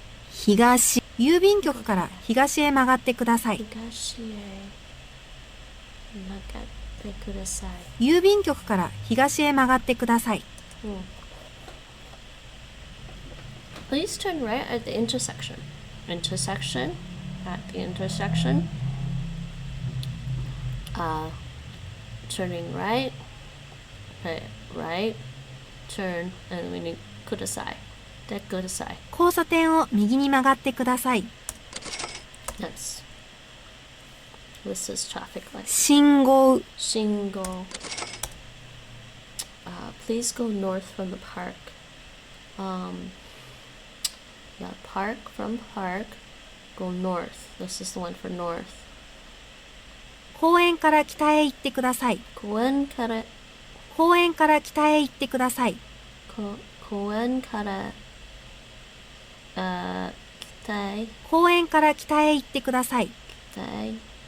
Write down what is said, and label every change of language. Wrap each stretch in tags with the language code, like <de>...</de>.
<ja>東、郵便局から東へ曲がってください。 Higashi e. Magatte kudasai. 郵便局から東へ曲がってください。</ja> <en>Please turn right at the intersection. Intersection. At the intersection. Turning right. Right. Turn. And we need kudasai.</en> <ja>De kudasai. 交差点を右に曲がってください。</ja> <en>Nice. This is traffic light.</en> <ja>信号、 Shingo.</ja> <en>Please go north from the park. Yeah, park from park. Go north. This is the one for north.</en> <ja>公園から北へ行ってください。 Koen kara. 公園から北へ行ってください。 Koen kara. Kitai. 公園から北へ行ってください。 Kitai.</ja>